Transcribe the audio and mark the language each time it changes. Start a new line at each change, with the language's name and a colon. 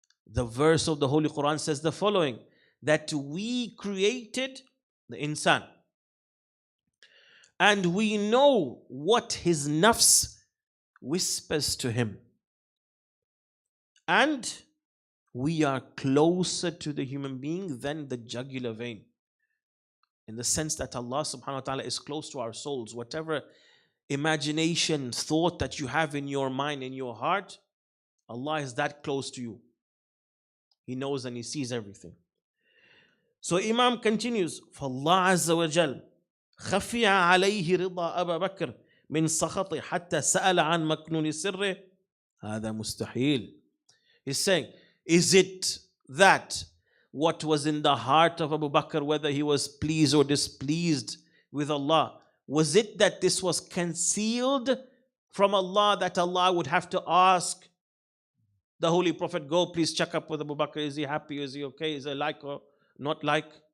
English: The verse of the Holy Quran says the following, that we created the insan and we know what his nafs whispers to him, and we are closer to the human being than the jugular vein, in the sense that Allah subhanahu wa ta'ala is close to our souls. Whatever imagination, thought that you have in your mind, in your heart, Allah is that close to you. He knows and He sees everything. So Imam continues,
Arabic: فَاللَّهُ عَزَّ وَجَلَّ خفي عليه رضا أبا بكر من سخطه حتى سأل عن مكنون سره هذا مستحيل.
English: He's saying, is it that what was in the heart of Abu Bakr, whether he was pleased or displeased with Allah, was it that this was concealed from Allah, that Allah would have to ask the Holy Prophet, go please check up with Abu Bakr, is he happy, is he okay, is he like or not like?